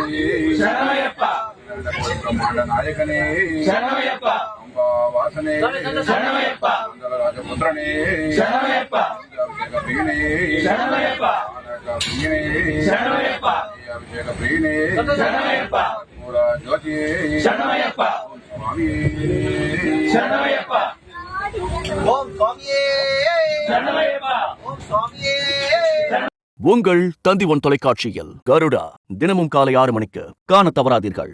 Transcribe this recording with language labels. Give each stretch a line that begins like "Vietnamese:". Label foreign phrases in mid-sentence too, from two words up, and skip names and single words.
Tamil: சரணமய்யப்பா பிரம்மாண்ட நாயகனே சரணமய்யப்பா வாசனே சரணமய்யப்பா ராஜபுத்திரனே சரணமய்யப்பா அபிஷேக பிரியனே சரணமய்யப்பா சரணமய்யப்பா அபிஷேக பிரியனே சரணமய்யப்பா
Kannada: ಜ್ಯೋತಿ ಶರಣಮಯ್ಯಪ್ಪ ಸ್ವಾಮಿ ಶರಣಮಯ್ಯಪ್ಪ ಓಂ ಸ್ವಾಮಿಯೇ
Tamil: ಶರಣಮಯ್ಯಪ್ಪ ಓಂ ಸ್ವಾಮಿಯೇ. உங்கள் தந்தி ஒன் தொலைக்காட்சியில் கருடா தினமும் காலை 6 மணிக்கு காண தவறாதீர்கள்.